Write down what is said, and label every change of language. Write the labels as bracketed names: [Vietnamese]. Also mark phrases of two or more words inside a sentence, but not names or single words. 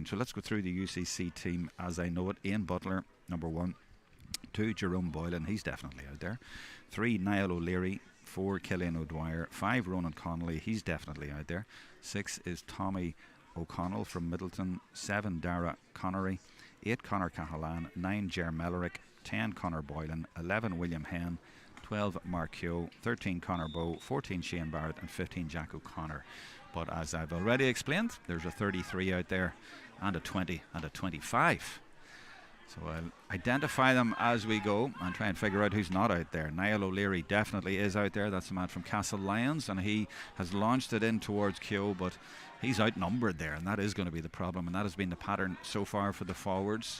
[English] So let's go through the UCC team as I know it. Ian Butler, number 1. 2, Jerome Boylan, he's definitely out there. 3, Niall O'Leary. 4, Killian O'Dwyer. 5, Ronan Connolly, he's definitely out there. 6 is Tommy O'Connell from Middleton. 7, Dara Connery. 8, Conor Cahalan. 9, Ger Mellerick. 10, Conor Boylan. 11, William Henn. 12, Mark Keogh. 13, Conor Bowe. 14, Shane Barrett. And 15, Jack O'Connor. But as I've already explained, there's a 33 out there, and a 20 and a 25. So I'll identify them as we go and try and figure out who's not out there. Niall O'Leary definitely is out there. That's the man from Castle Lyons, and he has launched it in towards Keogh, but he's outnumbered there, and that is going to be the problem, and that has been the pattern so far for the forwards.